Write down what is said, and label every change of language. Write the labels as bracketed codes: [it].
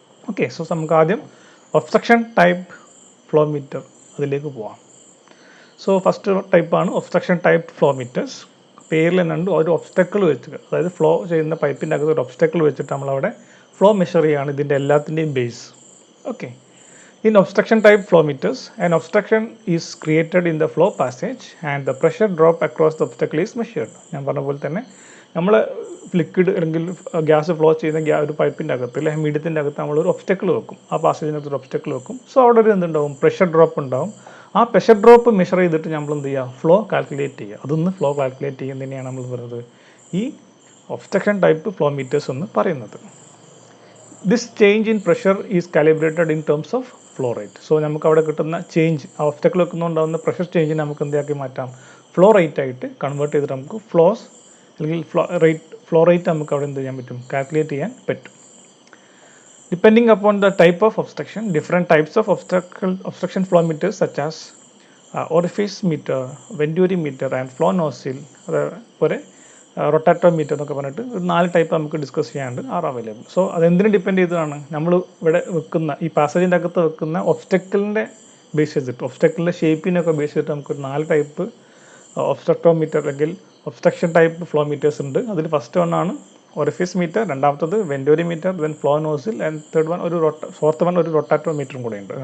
[ml] Okay, so നമുക്ക് ആദ്യം obstruction type flow meter അതിലേക്ക് പോവാം. സോ ഫസ്റ്റ് ടൈപ്പാണ് ഒബ്സ്ട്രക്ഷൻ ടൈപ്പ് ഫ്ലോ മീറ്റേഴ്സ്. പേരിൽ തന്നെ ഉണ്ട് ഒരു ഒബ്സ്റ്റക്കിൾ വെച്ചിട്ട്, അതായത് ഫ്ലോ ചെയ്യുന്ന പൈപ്പിൻ്റെ അകത്ത് ഒരു ഒബ്സ്റ്റക്കിൾ വെച്ചിട്ട് നമ്മളവിടെ ഫ്ലോ മെഷർ ചെയ്യുകയാണ് ഇതിൻ്റെ എല്ലാത്തിൻ്റെയും base. [en] Okay, in obstruction type flow meters, an obstruction is created in the flow passage and the pressure drop across the obstacle is measured. [ml] ഞാൻ പറഞ്ഞ പോലെ തന്നെ നമ്മൾ ലിക്വിഡ് അല്ലെങ്കിൽ ഗ്യാസ് ഫ്ലോ ചെയ്യുന്ന ഒരു പൈപ്പിൻ്റെ അകത്ത് അല്ലെങ്കിൽ മീഡിയത്തിൻ്റെ അകത്ത് നമ്മളൊരു ഒബ്സ്റ്റക്കിൾ വെക്കും. ആ പാസേജിനകത്ത് ഒരു ഒബ്സ്റ്റക്കിൾ വെക്കും. സോ അവിടെ ഒരു എന്തുണ്ടാവും, പ്രഷർ ഡ്രോപ്പ് ഉണ്ടാവും. ആ പ്രഷർ ഡ്രോപ്പ് മെഷർ ചെയ്തിട്ട് നമ്മൾ എന്ത് ചെയ്യുക, ഫ്ലോ കാൽക്കുലേറ്റ് ചെയ്യുക. അതൊന്ന് ഫ്ലോ കാൽക്കുലേറ്റ് ചെയ്യുന്നതിനെയാണ് നമ്മൾ പറയുന്നത് ഈ ഒബ്സ്ട്രക്ഷൻ ടൈപ്പ് ഫ്ലോ മീറ്റേഴ്സ് എന്ന് പറയുന്നത്. [en] This change in pressure is calibrated in terms of flow rate. [ml] So നമുക്ക് അവിടെ കിട്ടുന്ന ചേഞ്ച്, ആ ഒബ്സ്റ്റക്കിൾ വെക്കുന്നുണ്ടാകുന്ന പ്രഷർ ചേഞ്ചിനെ നമുക്ക് എന്താക്കി മാറ്റാം, ഫ്ലോ റേറ്റ് ആയിട്ട് കൺവേർട്ട് ചെയ്തിട്ട് നമുക്ക് ഫ്ലോസ് അല്ലെങ്കിൽ ഫ്ലോ റേറ്റ് നമുക്ക് അവിടെ എന്ത് ചെയ്യാൻ പറ്റും, കാൽക്കുലേറ്റ് ചെയ്യാൻ പറ്റും. [en] Depending upon the type of obstruction, different types of obstruction flow meters such as orifice meter, venturi meter and flow nozzle, [ml] അതുപോലെ റൊട്ടാറ്റോമീറ്റർ എന്നൊക്കെ പറഞ്ഞിട്ട് ഒരു 4 ടൈപ്പ് നമുക്ക് ഡിസ്കസ് ചെയ്യാണ്ട് [en] Are available. [ml] സോ അതെന്തിനു ഡിപ്പെൻഡ് ചെയ്തതാണ്, നമ്മൾ ഇവിടെ വെക്കുന്ന ഈ പാസേജിൻ്റെ അകത്ത് വെക്കുന്ന ഒബ്സ്റ്റക്കിളിൻ്റെ ബേസ് ചെയ്തിട്ട്, ഒബ്സ്റ്റക്കിളിൻ്റെ ഷേപ്പിനൊക്കെ ബേസ് ചെയ്തിട്ട് നമുക്കൊരു 4 ടൈപ്പ് ഒബ്സ്ട്രക്ടോമീറ്റർ അല്ലെങ്കിൽ ഒബ്സ്ട്രക്ഷൻ ടൈപ്പ് ഫ്ലോ മീറ്റേഴ്സ് ഉണ്ട്. അതിൽ ഫസ്റ്റ് വണ്ണാണ് ഒറിഫിസ് മീറ്റർ, രണ്ടാമത്തത് വെൻറ്റോരി metre, then flow nozzle and third one fourth one ഒരു റൊട്ടാറ്റോമീറ്ററും കൂടെ ഉണ്ട്.